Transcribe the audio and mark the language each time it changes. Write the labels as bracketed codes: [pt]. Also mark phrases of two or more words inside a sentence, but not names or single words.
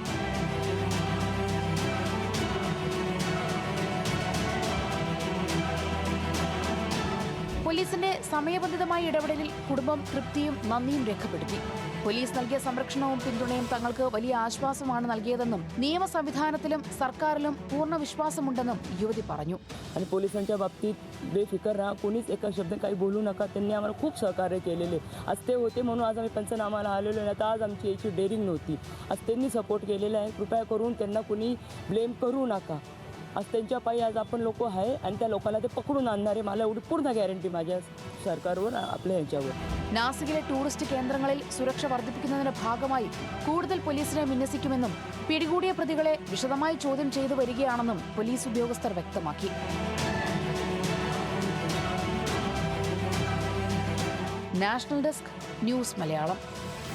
[ml] പോലീസിന്റെ സമയബന്ധിതമായ ഇടപെടലിൽ കുടുംബം തൃപ്തിയും നന്ദിയും രേഖപ്പെടുത്തി. പോലീസ് നൽകിയ സംരക്ഷണവും പിന്തുണയും തങ്ങൾക്ക് വലിയ ആശ്വാസമാണ് നൽകിയതെന്നും നിയമ സംവിധാനത്തിലും സർക്കാരിലും പൂർണ്ണ विश्वासമുണ്ടെന്നും യുവതി പറഞ്ഞു. [mr] आणि पोलिसांच्या बाबतीत बेफिकर राहा, कोणीच एका शब्द काही बोलू नका. त्यांनी आम्हाला खूप सहकार्य केलेले. आज ते होते म्हणून आज आम्ही पंचनामाला आलेलो नाही, तर आज आमची याची डेअरिंग नव्हती. आज त्यांनी सपोर्ट केलेला आहे. कृपया करून त्यांना कोणी ब्लेम करू नका. आज त्यांच्या पायी आज आपण लोक आहे आणि त्या लोकांना ते पकडून आणणारे मला एवढी पूर्ण गॅरंटी माझ्या सरकारवर आपल्या ह्याच्यावर. [ml] നാസിക്കിലെ ടൂറിസ്റ്റ് കേന്ദ്രങ്ങളിൽ സുരക്ഷ വർദ്ധിപ്പിക്കുന്നതിന്റെ ഭാഗമായി കൂടുതൽ പോലീസിനെ വിന്യസിക്കുമെന്നും പിടികൂടിയ പ്രതികളെ വിശദമായി ചോദ്യം ചെയ്തു വരികയാണെന്നും പോലീസ് ഉദ്യോഗസ്ഥർ വ്യക്തമാക്കി. നാഷണൽ ഡെസ്ക്, ന്യൂസ് മലയാളം.